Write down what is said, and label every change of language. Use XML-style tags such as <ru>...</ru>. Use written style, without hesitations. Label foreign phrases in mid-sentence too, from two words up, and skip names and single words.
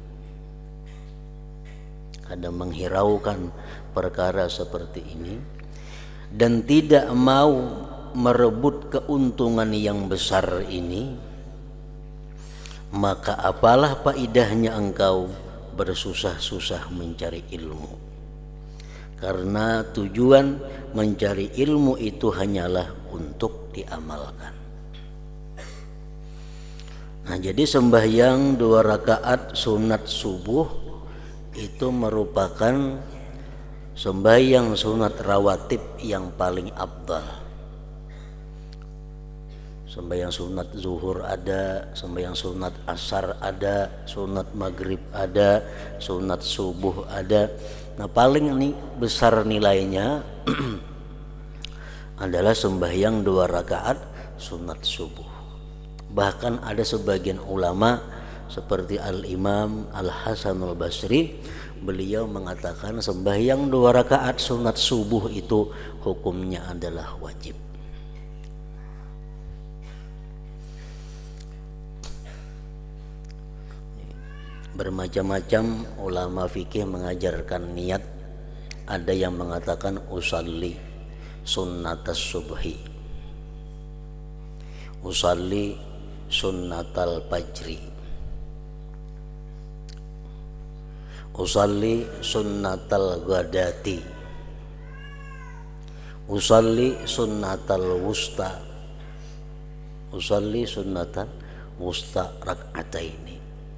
<id>kadang menghiraukan perkara seperti ini, dan tidak mau merebut keuntungan yang besar ini, maka apalah faedahnya engkau bersusah-susah mencari ilmu. Karena tujuan mencari ilmu itu hanyalah untuk diamalkan. Nah, jadi sembahyang 2 rakaat sunat subuh itu merupakan sembahyang sunat rawatib yang paling afdal. Sembahyang sunat zuhur ada, sembahyang sunat asar ada, sunat maghrib ada, sunat subuh ada. Nah, paling besar nilainya adalah sembahyang 2 rakaat sunat subuh. Bahkan ada sebagian ulama seperti Al-Imam Al-Hasanul Basri, beliau mengatakan sembahyang 2 rakaat sunat subuh itu hukumnya adalah wajib. Bermacam-macam ulama fikih mengajarkan niat. Ada yang mengatakan</id> <ar>أصلي سنة الصبح، أصلي سنة الفجر، أصلي سنة الغداة، أصلي سنة الوسطى، أصلي سنة وسطى ركعتين.</ar>